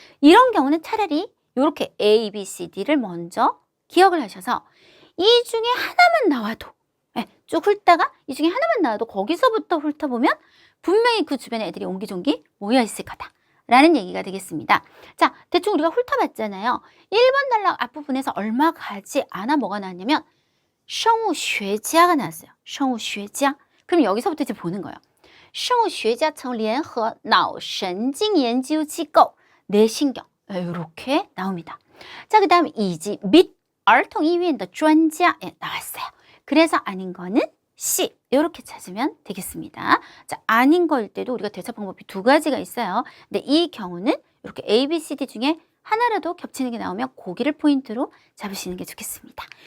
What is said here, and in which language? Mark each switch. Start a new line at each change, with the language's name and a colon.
Korean: 이런 경우는 차라리 이렇게 A, B, C, D를 먼저 기억을 하셔서 이 중에 하나만 나와도 쭉 훑다가 이 중에 하나만 나와도 거기서부터 훑어보면 분명히 그 주변에 애들이 옹기종기 모여있을 거다 라는 얘기가 되겠습니다. 자, 대충 우리가 훑어봤잖아요. 1번 단락 앞부분에서 얼마 가지 않아 뭐가 나왔냐면 生物学家가 나왔어요.
Chinese: 生物学家.
Korean: 그럼 여기서부터 이제 보는 거예요.
Chinese: 生物学家曾联合脑神经研究机构
Korean: 뇌신경 이렇게 나옵니다. 자, 그 다음 이지 및
Chinese: 儿童医院的专家
Korean: 나왔어요. 그래서 아닌 거는 C 이렇게 찾으면 되겠습니다. 자, 아닌 거일 때도 우리가 대처 방법이 2가지가 있어요. 근데 이 경우는 이렇게 A, B, C, D 중에 하나라도 겹치는 게 나오면 고기를 포인트로 잡으시는 게 좋겠습니다.